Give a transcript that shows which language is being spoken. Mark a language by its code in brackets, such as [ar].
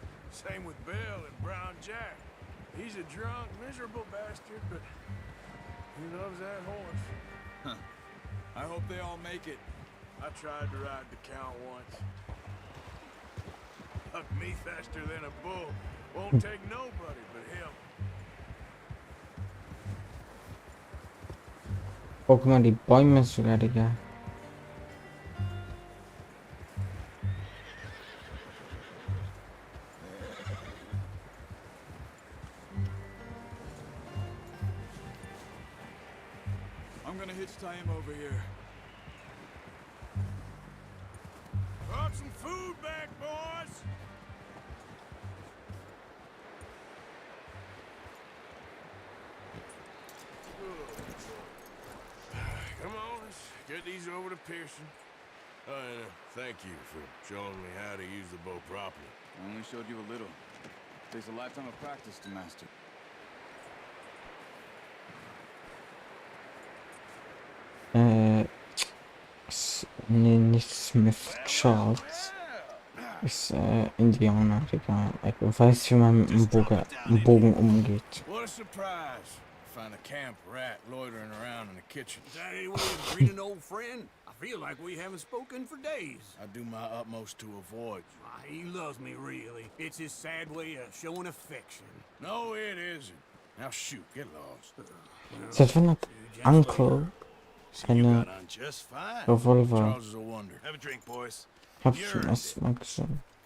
[en] Same with Bill and Brown Jack. He's a drunk, miserable bastard, but he loves that horse. Huh. I hope they all make it. I tried to ride the Count once. Huck me faster than a bull. Won't take nobody but him. [de] Oh, guck mal, die Bäume sogar, Digga. [en] I'm gonna hitch Taima over here. Brought some food back, boys! Come on, let's get these over to Pearson. And thank you for showing me how to use the bow properly. I only showed you a little. Takes a lifetime of practice to master. [de] Nicht Smith Charles. Ist Indianer, Digga. Ich weiß, wie man mit dem Bogen umgeht. [en] What a surprise. Find a camp rat loitering around in the kitchen. Is that any way of greeting an old friend? I feel like we haven't spoken for days. I do my utmost to avoid you. He loves me, really. It's his sad way of showing affection. No, it isn't. Now shoot, get lost. [de] Seit wann hat Uncle eine [en] Just fine. [de] Revolver? [en] Charles is a wonder. Have a drink, boys. [de] Hab ich schon erstmal gesehen.